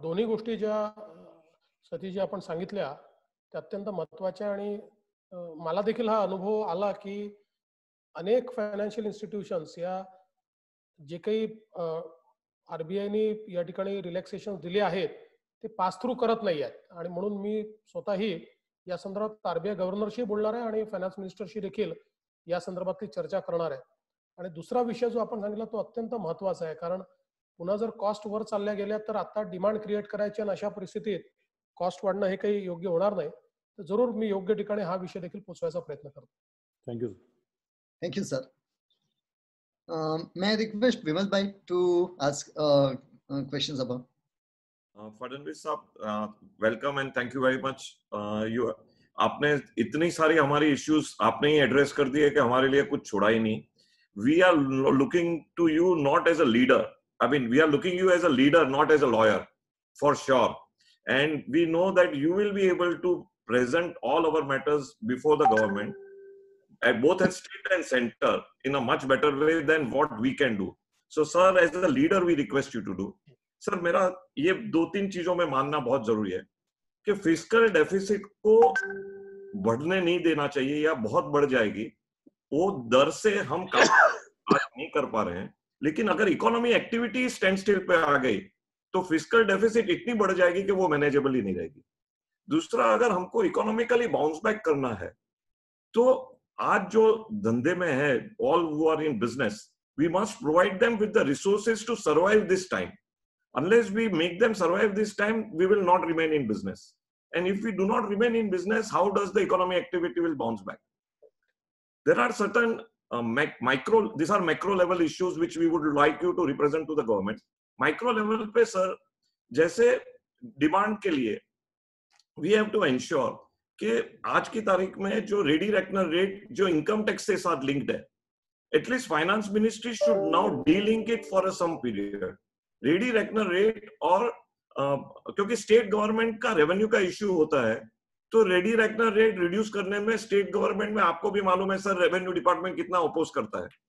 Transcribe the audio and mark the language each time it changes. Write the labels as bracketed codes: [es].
[mr] दोन्ही गोष्टी ज्या सतीशजी आपण सांगितल्या त्या अत्यंत महत्त्वाच्या आणि मला देखील हा अनुभव आला की अनेक फायनान्शियल इन्स्टिट्यूशन्स या जे काही आरबीआयने या ठिकाणी रिलॅक्सेशन दिले आहेत ते पास थ्रू करत नाही आहेत आणि म्हणून मी स्वतःही या संदर्भात आरबीआय गव्हर्नरशी बोलणार आहे आणि फायनान्स मिनिस्टरशी देखील या संदर्भातली चर्चा करणार आहे. आणि दुसरा विषय जो आपण सांगितला तो अत्यंत महत्त्वाचा आहे, कारण पुन्हा जर कॉस्ट वर चालल्या गेल्या तर आता डिमांड क्रिएट करायची आणि अशा परिस्थितीत कॉस्ट वाढणं हे काही योग्य होणार नाही. तर जरूर मी योग्य ठिकाणी हा विषय देखील पोहोचवायचा प्रयत्न करतो. [en] Thank you. Thank you sir. May I request Vimal Bhai to ask questions about? [hi] Fadnavis साहब, welcome and thank you very much. आपने इतनी सारी हमारी इश्यूज आपने ही एड्रेस कर दिए कि हमारे लिए कुछ छोड़ा ही नहीं. [en] We are looking to you not as a leader. I mean, we are looking you as a leader, not as a lawyer, for sure. And we know that you will be able to present all our matters before the government, both at state and center, in a much better way than what we can do. So, sir, as a leader, we request you to do. [hi] Sir, मेरा ये 2-3 चीजों में मानना बहुत जरूरी है कि fiscal deficit को बढ़ने नहीं देना चाहिए या बहुत बढ़ जाएगी. वो दर से हम काम नहीं कर पा रहे हैं. लेकिन अगर इकोनॉमी एक्टिविटी स्टैंड स्टिल पे आ गई तो फिस्कल डेफिसिट इतनी बढ़ जाएगी कि वो मैनेजेबल ही नहीं रहेगी. दूसरा, अगर हमको इकोनॉमिकली बाउंस बैक करना है तो आज जो धंधे में है, [en] All who are in business, we must provide them with the resources to survive this time. Unless we make them survive this time, we will not remain in business. And if we do not remain in business, how does the economy activity will bounce back? There are certain these are macro level issues which we would like you to represent to the government. [hi] Micro level पे sir, जैसे demand के लिए [en] we have to ensure [hi] कि आज की तारीख में जो रेडी रेकनर रेट जो इनकम टैक्स के साथ लिंक्ड है, [en] At least finance ministry should now delink it for some period. [hi] Ready reckoner rate और क्योंकि स्टेट गवर्नमेंट का रेवेन्यू का इश्यू होता है तो रेडी रेकनर रेट रिड्यूस करने में स्टेट गवर्नमेंट में आपको भी मालूम है सर, रेवेन्यू डिपार्टमेंट कितना अपोज करता है.